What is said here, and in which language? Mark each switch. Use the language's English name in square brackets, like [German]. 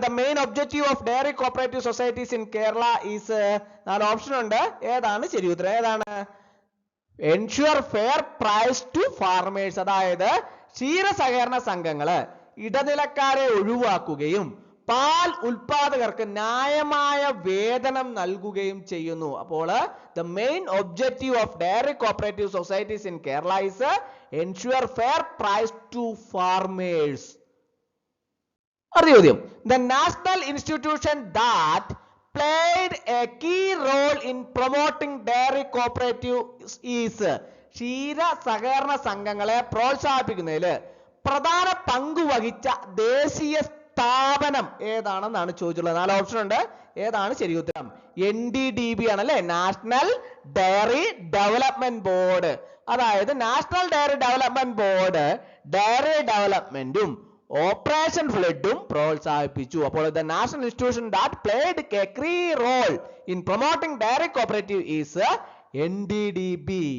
[English] The main objective of dairy cooperative societies in Kerala is. [Malayalam] 4 option ഉണ്ട്. ഏതാണ് ശരി ഉത്തരം? ഏതാണ്? [English] Ensure fair price to farmers. [Malayalam] അതായത് ക്ഷീര സഹകരണ സംഘങ്ങള് ഇടനിലക്കാരെ ഒഴിവാക്കുകയും പാൽ ഉൽപാദകർക്ക് ന്യായമായ വേതനം നൽകുകയും ചെയ്യുന്നു. [English] അപ്പോൾ the main objective of dairy cooperative societies in Kerala is ensure fair price to farmers. [Malayalam] അടുത്ത ചോദ്യം, [English] the national institution that played a key role in promoting dairy cooperative is [Malayalam] ക്ഷീര സഹകരണ സംഘങ്ങളെ പ്രോത്സാഹിപ്പിക്കുന്നതിൽ പ്രധാന പങ്ക് വഹിച്ച ദേശീയ സ്ഥാപനം ഏതാണെന്നാണ് ചോദിച്ചിട്ടുള്ളത്. 4 ഓപ്ഷൻ ഉണ്ട്. ഏതാണ് ശരി ഉത്തരം? NDDB ആണല്ലേ, നാഷണൽ ഡയറി ഡെവലപ്മെന്റ് ബോർഡ്. അതായത് national dairy development board diary ഡെവലപ്മെന്റും operation ഫ്ലഡും പ്രോത്സാഹിപ്പിച്ചു. [English] അപ്പോൾ the national institution that played a key role in promoting dairy cooperative is NDDB.